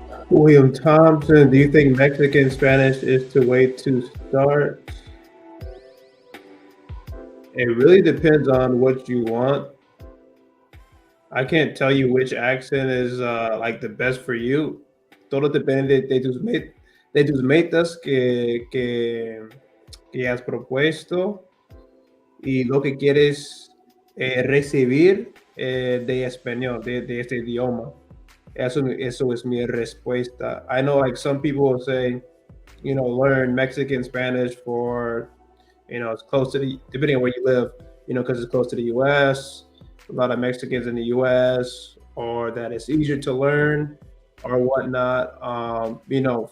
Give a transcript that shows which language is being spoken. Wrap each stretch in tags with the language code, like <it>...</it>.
<en>William Thompson, do you think Mexican Spanish is the way to start? It really depends on what you want. I can't tell you which accent is like the best for you.</en> <es>Todo depende de tus metas que has propuesto y lo que quieres recibir de español, de este idioma. Eso es mi respuesta.</es> <en>I know like some people say, learn Mexican Spanish for, it's close to depending on where you live, because it's close to the US, a lot of Mexicans in the US, or that it's easier to learn or whatnot.</en>